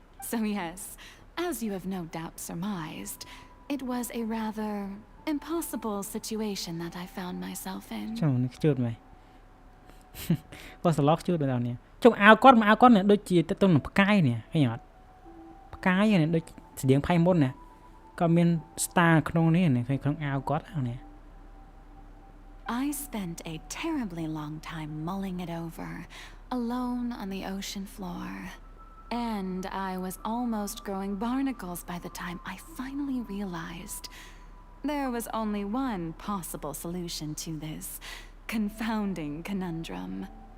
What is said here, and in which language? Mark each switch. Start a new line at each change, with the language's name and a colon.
English: So yes, as you have no doubt surmised, it was a rather impossible situation that I found myself in.
Khmer: គាត់សឡកជួយដល់នេះចុងអាវគាត់មកអាវគាត់ដូចជាទៅនឹងផ្កាយនេះឃើញអត់ផ្កាយនេះដូចស្តៀងផៃមុនណាក៏មាន star ក្នុងនេះឃើញក្នុងអាវគាត់នេះ
English: I spent a terribly long time mulling it over, alone on the ocean floor. And I was almost growing barnacles by the time I finally realized there was only one possible solution to this confounding conundrum.